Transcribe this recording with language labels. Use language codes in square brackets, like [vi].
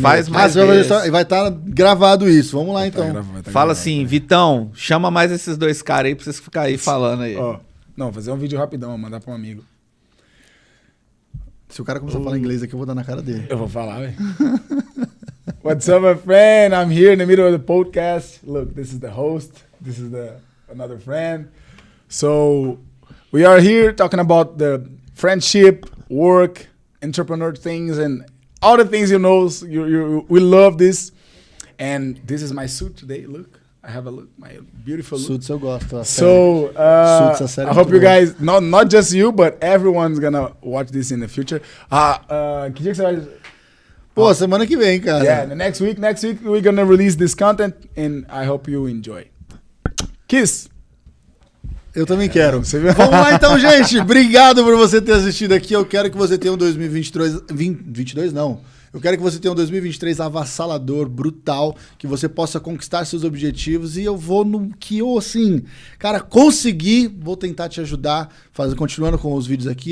[pt] faz mais desse. Vai estar gravado isso. Vamos lá, então. Fala assim, Vitão, chama mais esses dois caras aí pra vocês ficarem aí falando aí. Não, fazer um vídeo rapidão, mandar pra um amigo. Se o cara começar a falar inglês aqui, eu vou dar na cara dele. Eu vou falar, velho. [en] What's up, my friend? I'm here in the middle of the podcast. Look, this is the host. This is another friend. So we are here talking about the friendship, work, entrepreneur things, and all the things we love this. And this is my suit today. Look, I have my beautiful look. [pt] Suits eu gosto. [en] So I hope you guys, not just you, but everyone's gonna watch this in the future. [pt] Que dia que você vai? Pô, semana que vem, cara. [en] Yeah, next week we're gonna release this content, and I hope you enjoy. Kiss. [pt] Eu também quero. Vamos lá então, gente. Obrigado por você ter assistido aqui. Eu quero que você tenha um 2022 não. Eu quero que você tenha um 2023 avassalador, brutal, que você possa conquistar seus objetivos e eu vou no que eu, assim, cara, conseguir, vou tentar te ajudar, continuando com os vídeos aqui.